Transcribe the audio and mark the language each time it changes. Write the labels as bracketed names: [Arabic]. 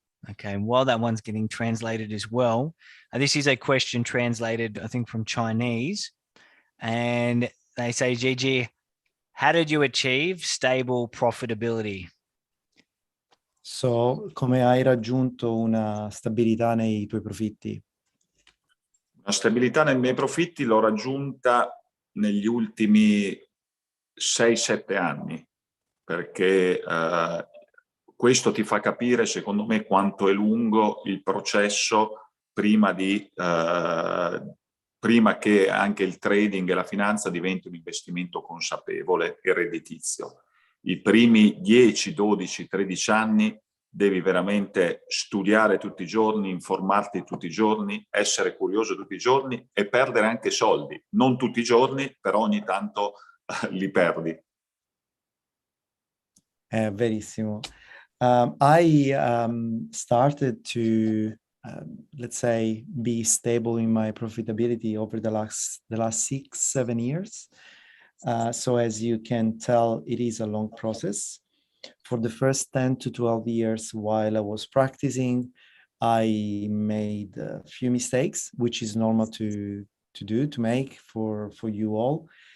[English] Okay, and while that one's getting translated as well, this is a question translated, I think, from Chinese. And they say, Gigi, How did you achieve stable profitability? [Italian] So, come hai raggiunto una stabilità nei tuoi profitti? La stabilità nei miei profitti l'ho raggiunta negli ultimi 6-7 anni, perché questo ti fa capire, secondo me, quanto è lungo il processo prima che anche il trading e la finanza diventi un investimento consapevole e redditizio. I primi 10, 12, 13 anni devi veramente studiare tutti i giorni, informarti tutti i giorni, essere curioso tutti i giorni e perdere anche soldi. Non tutti i giorni, però ogni tanto li perdi. Verissimo. [English] I started to, let's say, be stable in my profitability over the last 6-7 years. So as you can tell, it is a long process. For the first 10 to 12 years while I was practicing, I made a few mistakes, which is normal to make for you all.